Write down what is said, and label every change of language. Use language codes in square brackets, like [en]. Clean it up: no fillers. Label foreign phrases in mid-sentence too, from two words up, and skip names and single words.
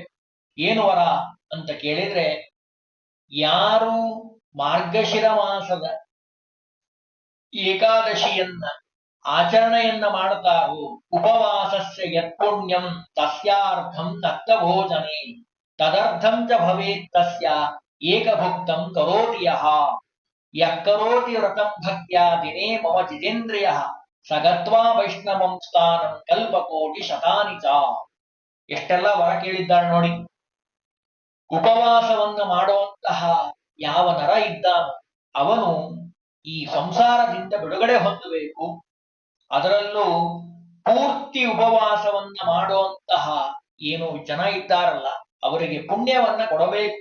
[kn] ಏನು ವರ ಅಂತ ಕೇಳಿದ್ರೆ, ಯಾರು ಮಾರ್ಗಶಿರ ಮಾಸದ ಏಕಾದಶಿಯನ್ನ ಆಚರಣೆಯನ್ನ ಮಾಡುತ್ತಾರೋ, [sa] ಉಪವಾಸಸ್ಯ ಯತ್ಪುಣ್ಯಂ ತಸ್ಯಾರ್ಧಂ ತತ್ತ ಭೋಜನೆ ತದರ್ಧಂ ಚ ಭವೇತ್ ತಸ್ಯ ಏಕಭುಕ್ತಂ ಕರೋತಿ ಯಃ ಯಃ ಕರೋತಿ ವ್ರತಂ ಭಕ್ತ್ಯಾ ದಿನೇ ಮಮ ಜಿತೇಂದ್ರಿಯಃ ಸಗತ್ವಾ ವೈಷ್ಣವಂ ಸ್ಥಾನಂ ಕಲ್ಪಕೋಟಿ ಶತಾನಿ ಚ. [kn] ಎಷ್ಟೆಲ್ಲ ವರ ಕೇಳಿದ್ದಾಳೆ ನೋಡಿ. ಉಪವಾಸವನ್ನ ಮಾಡುವಂತಹ ಯಾವ ನರ ಇದ್ದಾನೋ ಅವನು ಈ ಸಂಸಾರದಿಂದ ಬಿಡುಗಡೆ ಹೊಂದಬೇಕು. ಅದರಲ್ಲೂ ಪೂರ್ತಿ ಉಪವಾಸವನ್ನ ಮಾಡುವಂತಹ ಏನು ಜನ ಇದ್ದಾರಲ್ಲ, ಅವರಿಗೆ ಪುಣ್ಯವನ್ನ ಕೊಡಬೇಕು.